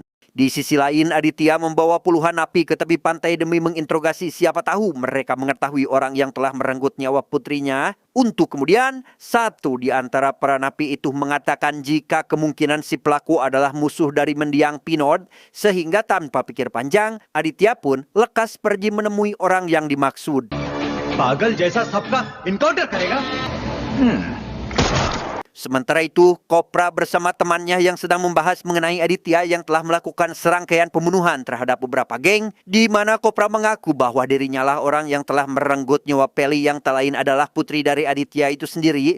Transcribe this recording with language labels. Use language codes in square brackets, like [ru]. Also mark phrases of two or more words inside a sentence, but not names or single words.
[id] Di sisi lain, Aditya membawa puluhan napi ke tepi pantai demi menginterogasi siapa tahu mereka mengetahui orang yang telah merenggut nyawa putrinya. Untuk kemudian, satu di antara para napi itu mengatakan jika kemungkinan si pelaku adalah musuh dari mendiang Pinod, sehingga tanpa pikir panjang, Aditya pun lekas pergi menemui orang yang dimaksud. [hi] पागल जैसा सबका इनकाउंटर करेगा? [id] Sementara itu, Kopra bersama temannya yang sedang membahas mengenai Aditya yang telah melakukan serangkaian pembunuhan terhadap beberapa geng, di mana Kopra mengaku bahwa dirinya lah orang yang telah merenggut nyawa Peli yang tak lain adalah putri dari Aditya itu sendiri.